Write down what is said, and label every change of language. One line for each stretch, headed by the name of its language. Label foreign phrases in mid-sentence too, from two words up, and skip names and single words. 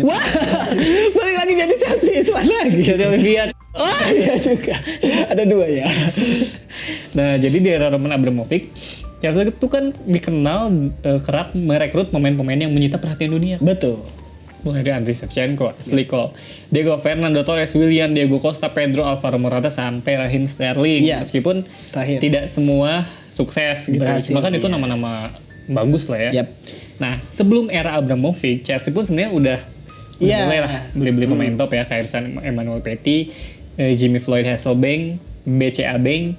Indonesian: Wah, balik lagi jadi Chelsea Islam lagi. Jadi lihat. Oh iya juga. Ada dua ya. Nah, jadi di era Roman Abramovich, Chelsea itu kan dikenal kerap merekrut pemain-pemain yang menyita perhatian dunia. Betul. Mulai dari Andriy Shevchenko, Ashley Cole, Diego Fernando Torres, William, Diego Costa, Pedro Alvaro Morata sampai Raheem Sterling. Iya, Meskipun terakhir. tidak semua sukses gitu. Berhasil, Cuma kan itu iya. nama-nama bagus lah ya. Yap. Nah, sebelum era Abramovich, Chelsea pun sebenarnya udah Iya. mulai lah beli-beli pemain top ya kayak misalnya Emmanuel Petit, Jimmy Floyd Hasselbank, BCA Bank,